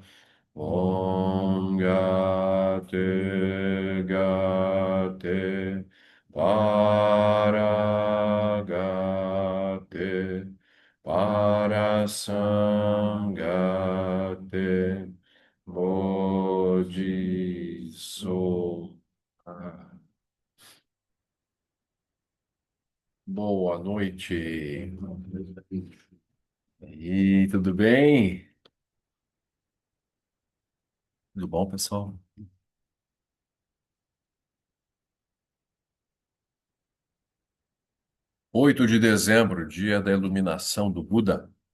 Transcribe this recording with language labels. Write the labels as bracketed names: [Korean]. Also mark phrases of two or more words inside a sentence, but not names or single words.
[Sanskrit] Om Gate Gate Para Gate Para Sangate Bodhi Soha. [Portuguese] Boa noite. E tudo bem? Tudo bom, pessoal? 8 de dezembro, dia da iluminação do Buda.